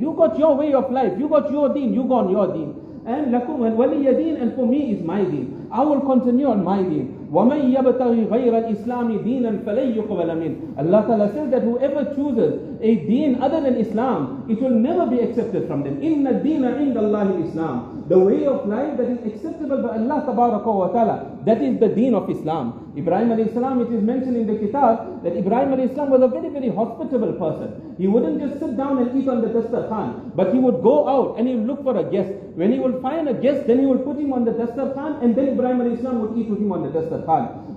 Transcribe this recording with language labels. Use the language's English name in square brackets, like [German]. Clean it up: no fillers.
[English] You got your way of life, you got your deen, you got your deen. And [Arabic] لَكُمْ وَلِيَ دِينُ, [English] and for me is my deen. I will continue on my deen. [Arabic] وَمَنْ يَبْتَغِي غَيْرَ الْإِسْلَامِ دِينًا فَلَنْ يُقْبَلَ مِنْهُ. [English] Allah Ta'ala says that whoever chooses a deen other than Islam, it will never be accepted from them. [Arabic] إِنَّ الدِّينَ عِنْدَ اللَّهِ Islam. [English] The way of life that is acceptable by Allah Ta'ala, that is the deen of Islam. Ibrahim alayhi salam, it is mentioned in the kitab that Ibrahim alayhi salam was a very, very hospitable person. He wouldn't just sit down and eat on the dastarkhan, but he would go out and he would look for a guest. When he would find a guest, then he would put him on the dastarkhan, and then Ibrahim alayhi salam would eat with him on the dastarkhan. Dasar Khan.